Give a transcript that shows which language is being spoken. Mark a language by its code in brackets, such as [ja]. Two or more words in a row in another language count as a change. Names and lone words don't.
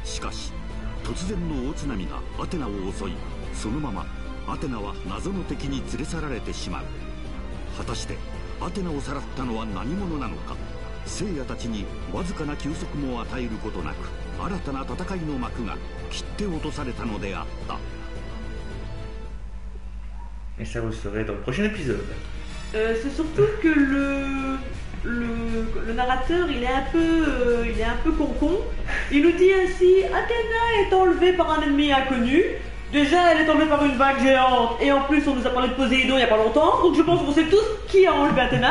[ja] しかし突然の大津波がアテナを襲い、そのままアテナは謎の敵に連れ去られてしまう。果たしてアテナをさらったのは何者なのか。聖夜たちにわずかな休息も与えることなく、新たな戦いの幕が切って落とされたのであった。 [fr] Et ça vous saurez dans le prochain épisode. C'est surtout que le narrateur il est un peu con. Il nous dit ainsi: Athéna est enlevée par un ennemi inconnu. Déjà elle est enlevée par une vague géante, et en plus on nous a parlé de Poséidon il y a pas longtemps, donc je pense qu'on sait tous qui a enlevé Athéna.